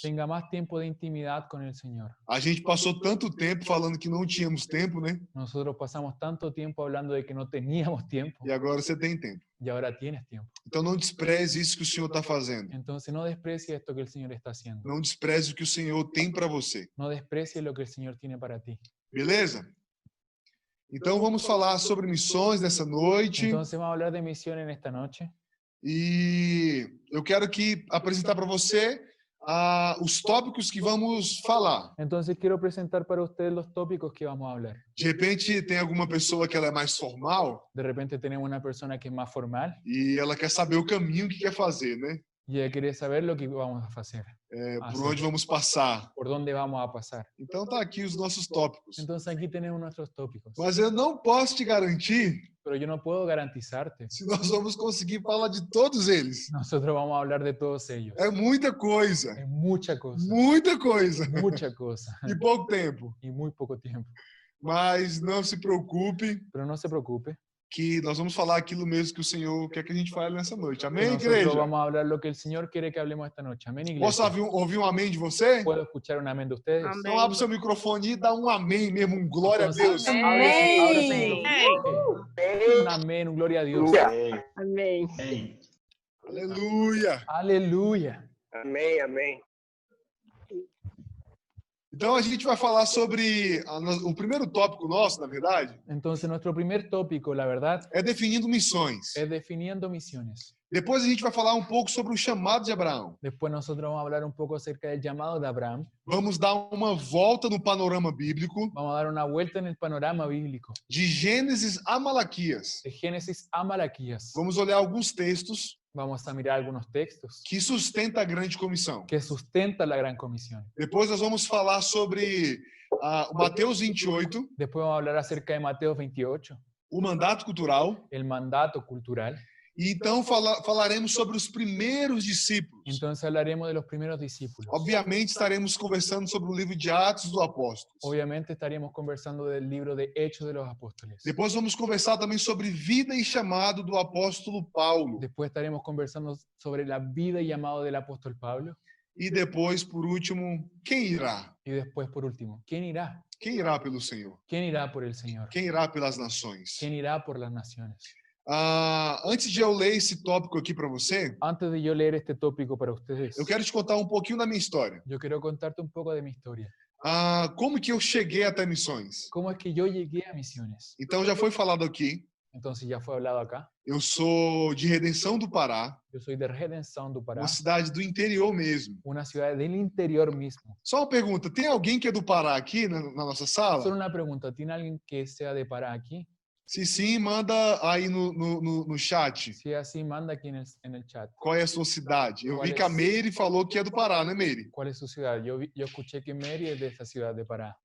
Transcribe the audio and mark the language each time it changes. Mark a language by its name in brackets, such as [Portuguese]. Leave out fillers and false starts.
[Spanish] tenga más tiempo de intimidad con el Señor. [Portuguese] A gente passou tanto tempo falando que não tínhamos tempo, né? [Spanish] Nosotros pasamos tanto tiempo hablando de que no teníamos tiempo [Portuguese] E agora você tem tempo. [Spanish] y ahora tienes tiempo. [Portuguese] Então não despreze isso que o Senhor está fazendo. [Spanish] Entonces no desprecie esto que el Señor está haciendo. [Portuguese] Não despreze o que o Senhor tem para você. [Spanish] No desprecie lo que el Señor tiene para ti. [Portuguese] Beleza? Então vamos falar sobre missões nessa noite. [Spanish] Entonces vamos a hablar de misión en esta noche. [Portuguese] E eu quero aqui apresentar para você os tópicos que vamos falar. [Spanish] Entonces quiero presentar para ustedes los tópicos que vamos a hablar. [Portuguese] De repente tem alguma pessoa que ela é mais formal [Spanish] De repente tenemos una persona que es más formal [Portuguese] e ela quer saber o caminho que quer fazer, né? [Spanish] y ella quiere saber lo que vamos a hacer, [Portuguese] Por onde vamos passar. [Spanish] por dónde vamos a pasar. [Portuguese] Então tá aqui os nossos tópicos. [Spanish] Entonces aquí tenemos nuestros tópicos. [Portuguese] Mas eu não posso te garantir [Spanish] Pero yo no puedo garantizarte. [Portuguese] se nós vamos conseguir falar de todos eles. [Spanish] Nosotros vamos a hablar de todos ellos. [Portuguese] É muita coisa. [Spanish] Es mucha cosa, [Portuguese] Muita coisa. [Spanish] mucha cosa [Portuguese] E pouco tempo. [Spanish] y muy poco tiempo. [Portuguese] Mas não se preocupe [Spanish] Pero no se preocupe. [Portuguese] que nós vamos falar aquilo mesmo que o Senhor quer que a gente fale nessa noite. [Spanish] Que [Portuguese] Amém, [Spanish] nosotros [Portuguese] igreja? [Spanish] vamos a hablar lo que el Señor quiere que hablemos esta noche. Amén, [Portuguese] Posso [Spanish] iglesia. [Portuguese] ouvir um amém de você? [Spanish] ¿Puedo escuchar un amén de ustedes? [Portuguese] Amém. Então abre o seu microfone e dá um amém mesmo, um glória a Deus. [Spanish] Entonces, abre su [Portuguese] Amém. [Spanish] micrófono. Un amén, un gloria a Dios. [Portuguese] Amém. Aleluia. [Spanish] Aleluya. [Portuguese] Amém, amém. Então a gente vai falar sobre o primeiro tópico nosso, na verdade, [Spanish] Entonces, nuestro primer tópico, la verdad, [Portuguese] é definindo missões. [Spanish] es definiendo misiones. [Portuguese] Depois a gente vai falar um pouco sobre o chamado de Abraão. [Spanish] Después nosotros vamos a hablar un poco acerca del llamado de Abraham. [Portuguese] Vamos dar uma volta no panorama bíblico [Spanish] Vamos a dar una vuelta en el panorama bíblico, [Portuguese] de Gênesis a Malaquias. [Spanish] de Génesis a Malaquías. [Portuguese] Vamos olhar alguns textos [Spanish] Vamos a mirar algunos textos [Portuguese] que sustentam a grande comissão. [Spanish] que sustentan la gran comisión. [Portuguese] Depois nós vamos falar sobre o Mateus 28, [Spanish] Después vamos a hablar acerca de Mateo 28, [Portuguese] o mandato cultural. [Spanish] el mandato cultural. [Portuguese] E então falaremos sobre os primeiros discípulos. [Spanish] Entonces hablaremos de los primeros discípulos. [Portuguese] Obviamente estaremos conversando sobre o livro de Atos dos Apóstolos. [Spanish] Obviamente estaríamos conversando del libro de Hechos de los Apóstoles. [Portuguese] Depois vamos conversar também sobre vida e chamado do apóstolo Paulo. [Spanish] Después estaremos conversando sobre la vida y llamado del apóstol Pablo. [Portuguese] E depois, por último, quem irá? [Spanish] Y después, por último, ¿quién irá? [Portuguese] Quem irá pelo Senhor? [Spanish] ¿Quién irá por el Señor? [Portuguese] Quem irá pelas nações? [Spanish] ¿Quién irá por las naciones? [Portuguese] Antes de eu ler esse tópico aqui para você, [Spanish] Antes de yo leer este tópico para ustedes, [Portuguese] eu quero te contar um pouquinho da minha história. [Spanish] yo quiero contarte un poco de mi historia. [Portuguese] Como que eu cheguei até missões? [Spanish] ¿Cómo es que yo llegué a misiones? [Portuguese] Então, já foi falado aqui, [Spanish] Entonces ya fue hablado acá. [Portuguese] eu sou de Redenção do Pará, [Spanish] Yo soy de Redenção do Pará, [Portuguese] uma cidade do interior mesmo. [Spanish] una ciudad del interior mismo. [Portuguese] Só uma pergunta, tem alguém que é do Pará aqui na nossa sala? [Spanish] Solo una pregunta, ¿tiene alguien que sea de Pará aquí? [Portuguese] Se sim, manda aí no chat. [Spanish] Si es así, manda aquí en el chat. [Portuguese] Qual é a sua cidade? Eu Qual vi é? que a Meire falou que é do Pará, né, Meire? [Spanish] ¿Cuál es su ciudad? Yo escuché que Mary es de esa ciudad de Pará.